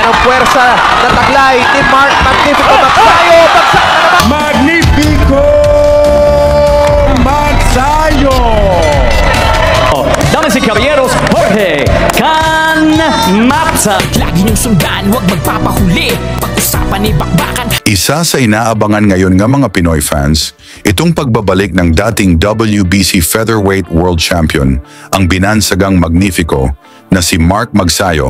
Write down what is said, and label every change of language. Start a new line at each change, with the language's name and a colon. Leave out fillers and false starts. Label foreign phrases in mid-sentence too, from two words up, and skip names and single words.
Filipino: puwersa na taglay ni Mark Magnifico Magsayo. Bagsak na naman. Magnifico Magsayo!
Spanish: Damas y caballeros, Jorge Canmata.
Filipino: Lagi niyong sundan, huwag magpapahuli. Pag-usapan ni bakbakan. Isa sa inaabangan ngayon ng mga Pinoy fans, itong pagbabalik ng dating WBC
English: Featherweight World Champion,
Filipino: ang binansagang Magnifico, na si Mark Magsayo.